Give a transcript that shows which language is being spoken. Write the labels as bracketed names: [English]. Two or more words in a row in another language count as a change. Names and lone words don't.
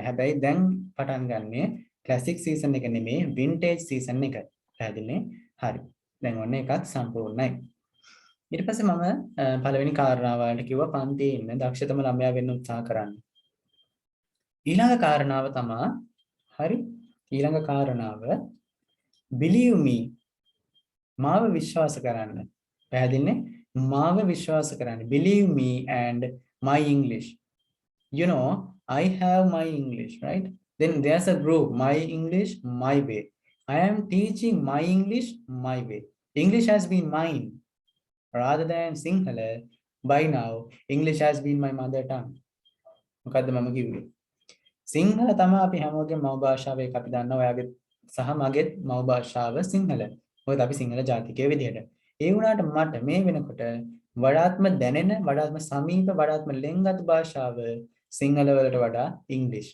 [Sinhala] හැබැයි දැන් පටන් ගන්නෙ [English] classic season [Sinhala] එක නෙමෙයි [English] vintage season [Sinhala] එක. පැහැදිලිනේ? හරි. දැන් ඔන්න එකත් සම්පූර්ණයි. ඊට පස්සේ මම පළවෙනි කාරණාව වලට කිව්වා පන්තියේ ඉන්න දක්ෂතම ළමයා වෙන්න උත්සාහ කරන්න. ඊළඟ කාරණාව තමයි හරි ඊළඟ කාරණාව [English] believe me [Sinhala] මාව විශ්වාස කරන්න. පැහැදිලිනේ? මාව විශ්වාස කරන්න. [English] Believe me and my English. You know, I have my English, right? Then there's a group, my English, my way. I am teaching my English my way. English has been mine rather than Sinhala. By now, English has been my mother tongue. [Sinhala] මොකද්ද මම කිව්වේ? සිංහල තමයි අපි හැමෝගෙම මව් භාෂාව ඒක අපි දන්නවා. ඔයාගේ සහ මගේ මව් භාෂාව සිංහල. මොකද අපි සිංහල ජාතිකයෝ විදිහට. ඒ වුණාට මට මේ වෙනකොට වඩාත්ම දැනෙන, වඩාත්ම සමීප, වඩාත්ම ලෙන්ගත් භාෂාව සිංහල වලට වඩා ඉංග්‍රීසි.